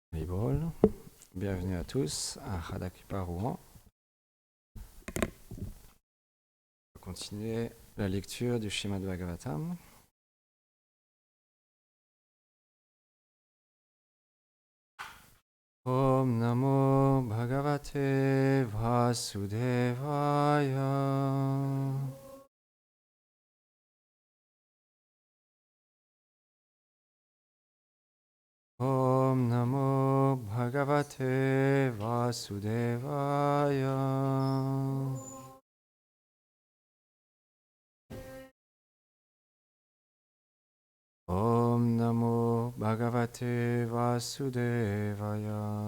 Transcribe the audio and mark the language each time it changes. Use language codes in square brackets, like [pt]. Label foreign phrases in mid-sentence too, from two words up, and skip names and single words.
[fr] Bol. Bienvenue à tous à Radha-Kripa Rouen. On va continuer la lecture du Srimad Bhagavatam. [sa] ॐ नमो भगवते वासुदेवाय. ॐ नमो भगवते वासुदेवाय. ॐ नमो भगवते वासुदेवाय.